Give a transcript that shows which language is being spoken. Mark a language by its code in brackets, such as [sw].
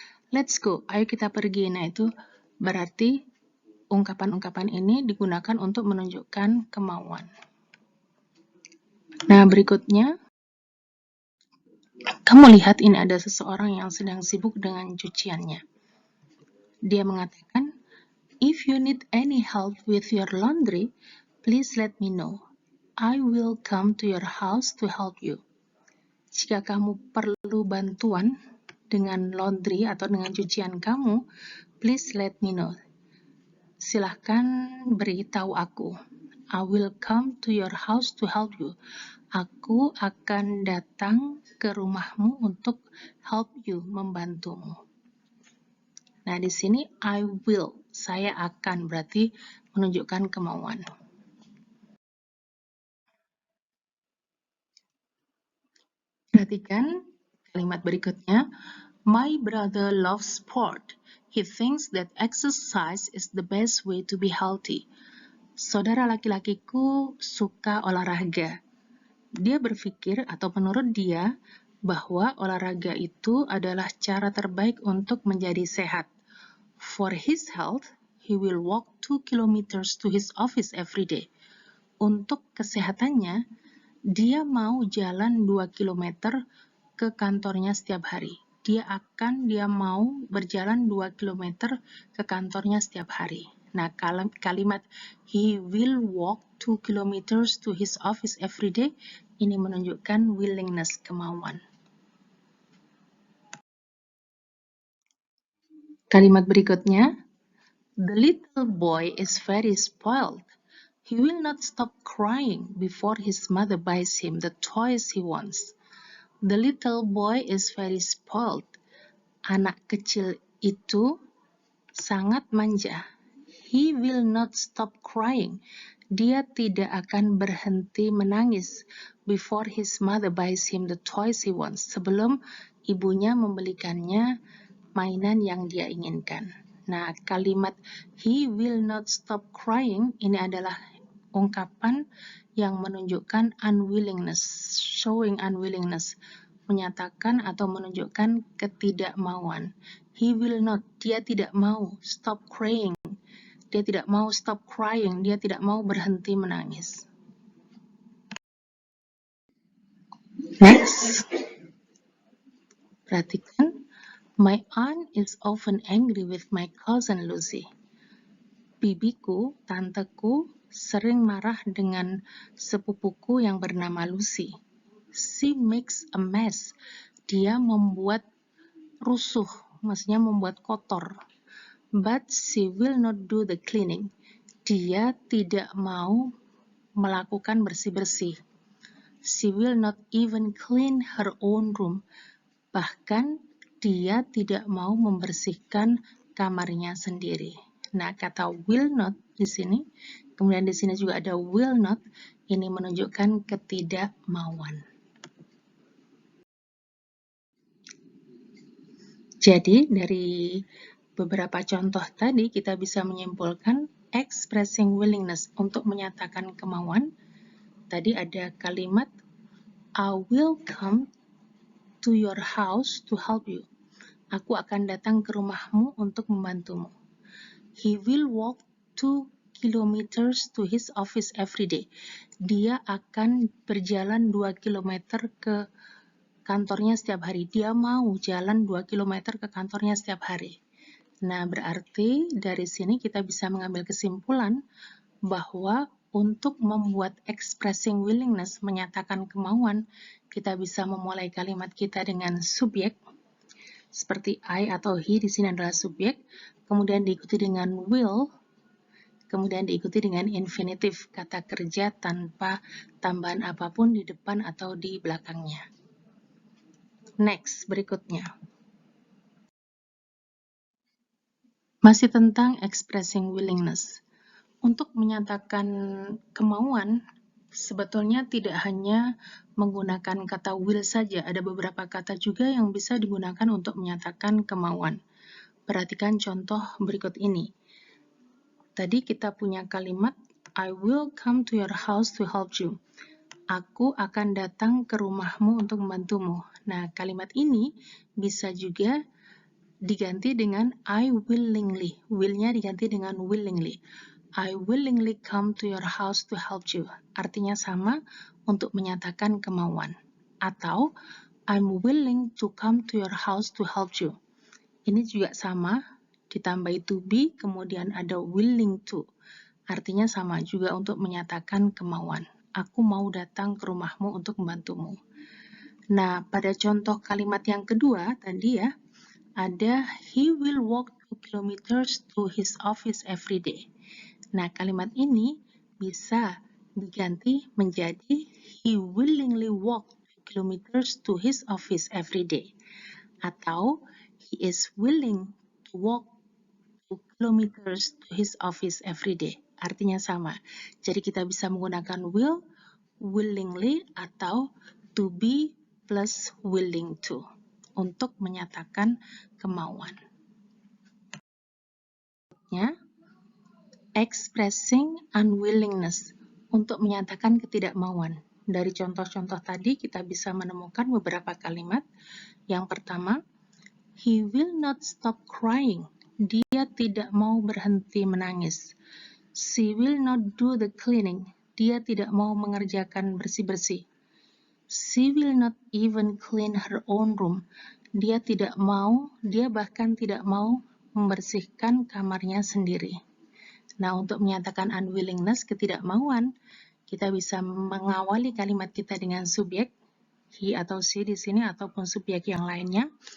[en] Let's go, [id] ayo kita pergi. Nah, itu berarti ungkapan-ungkapan ini digunakan untuk menunjukkan kemauan. Nah, berikutnya, kamu lihat ini ada seseorang yang sedang sibuk dengan cuciannya. Dia mengatakan, [en] if you need any help with your laundry, please let me know. I will come to your house to help you. [id] Jika kamu perlu bantuan dengan laundry atau dengan cucian kamu, [en] please let me know. [id] Silahkan beritahu aku. [en] I will come to your house to help you. [id] Aku akan datang ke rumahmu untuk [en] help you, [id] membantumu. Nah, di sini [en] I will, [id] saya akan, berarti menunjukkan kemauan. Perhatikan kalimat berikutnya. [en] My brother loves sport. He thinks that exercise is the best way to be healthy. [id] Saudara laki-lakiku suka olahraga. Dia berpikir atau menurut dia bahwa olahraga itu adalah cara terbaik untuk menjadi sehat. [en] For his health, he will walk 2 kilometers to his office every day. [id] Untuk kesehatannya, dia mau jalan 2 kilometer ke kantornya setiap hari. Dia mau berjalan 2 kilometer ke kantornya setiap hari. Nah, kalimat [en] he will walk 2 kilometers to his office every day [id] ini menunjukkan willingness, kemauan. Kalimat berikutnya, [en] the little boy is very spoiled. He will not stop crying before his mother buys him the toys he wants. The little boy is very spoiled. [id] Anak kecil itu sangat manja. [en] He will not stop crying. [id] Dia tidak akan berhenti menangis [en] before his mother buys him the toys he wants. [id] Sebelum ibunya membelikannya mainan yang dia inginkan. Nah, kalimat [en] he will not stop crying [id] ini adalah ungkapan yang menunjukkan unwillingness, [en] showing unwillingness, [id] menyatakan atau menunjukkan ketidakmauan. [en] He will not, [id] dia tidak mau [en] stop crying, [id] dia tidak mau stop crying, dia tidak mau berhenti menangis. [en] Next, [id] perhatikan, [en] my aunt is often angry with my cousin Lucy. [id] Bibiku, tanteku, sering marah dengan sepupuku yang bernama Lucy. [en] She makes a mess. [id] Dia membuat rusuh, maksudnya membuat kotor. [en] But she will not do the cleaning. [id] Dia tidak mau melakukan bersih-bersih. [en] She will not even clean her own room. [id] Bahkan dia tidak mau membersihkan kamarnya sendiri. Nah, kata [en] will not [id] di sini, kemudian di sini juga ada will not, ini menunjukkan ketidakmauan. Jadi, dari beberapa contoh tadi, kita bisa menyimpulkan [en] expressing willingness [id] untuk menyatakan kemauan. Tadi ada kalimat, [en] I will come to your house to help you. [id] Aku akan datang ke rumahmu untuk membantumu. [en] He will walk 2 kilometers to his office every day. [id] Dia akan berjalan 2 kilometer ke kantornya setiap hari. Dia mau jalan 2 kilometer ke kantornya setiap hari. Nah, berarti dari sini kita bisa mengambil kesimpulan bahwa untuk membuat [en] expressing willingness, [id] menyatakan kemauan, kita bisa memulai kalimat kita dengan subjek, seperti I atau he di sini adalah subjek, kemudian diikuti dengan will, kemudian diikuti dengan infinitif, kata kerja tanpa tambahan apapun di depan atau di belakangnya. [en] Next, [id] berikutnya. Masih tentang [en] expressing willingness. [id] Untuk menyatakan kemauan, sebetulnya tidak hanya menggunakan kata will saja, ada beberapa kata juga yang bisa digunakan untuk menyatakan kemauan. Perhatikan contoh berikut ini. Tadi kita punya kalimat, [en] I will come to your house to help you. [id] Aku akan datang ke rumahmu untuk membantumu. Nah, kalimat ini bisa juga diganti dengan [en] I willingly. [id] Will-nya diganti dengan willingly. [en] I willingly come to your house to help you. [id] Artinya sama untuk menyatakan kemauan. Atau [en] I'm willing to come to your house to help you. [id] Ini juga sama, ditambah to be, kemudian ada [en] willing to. [id] Artinya sama juga untuk menyatakan kemauan. Aku mau datang ke rumahmu untuk membantumu. Nah, pada contoh kalimat yang kedua tadi ya, ada [en] he will walk 2 kilometers to his office every day. [id] Nah, kalimat ini bisa diganti menjadi [en] he willingly walk 2 kilometers to his office every day. [id] Atau [en] he is willing to walk 2 kilometers to his office every day. [id] Artinya sama. Jadi kita bisa menggunakan will, willingly, atau [en] to be plus willing to [id] untuk menyatakan kemauan. [en] Expressing unwillingness [id] untuk menyatakan ketidakmauan. Dari contoh-contoh tadi kita bisa menemukan beberapa kalimat. Yang pertama, [en] he will not stop crying. [id] Dia tidak mau berhenti menangis. [en] She will not do the cleaning. [id] Dia tidak mau mengerjakan bersih-bersih. [en] She will not even clean her own room. [id] Dia bahkan tidak mau membersihkan kamarnya sendiri. Nah, untuk menyatakan unwillingness, ketidakmauan, kita bisa mengawali kalimat kita dengan subjek, he atau she di sini, ataupun subjek yang lainnya.